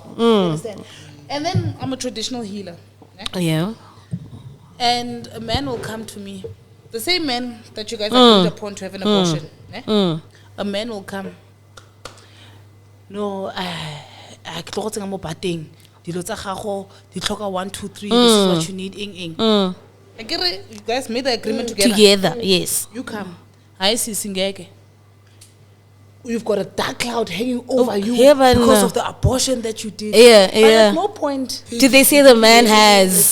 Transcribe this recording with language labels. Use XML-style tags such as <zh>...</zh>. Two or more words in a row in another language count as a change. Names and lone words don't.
<en>You understand? And then I'm a traditional healer. Yeah. And a man will come to me. The same man that you guys are agreed upon to have an abortion. A man will come. No, I thought I'm about thing.</en> <tn>Dilo tsa gago di tlhoka 1 2 3.</tn> <en>This is what you need. You guys made the agreement Together, yes. You come. I see singeke. You've got a dark cloud hanging over you because of the abortion that you did. Yeah. But at no point Did they say the man has</en>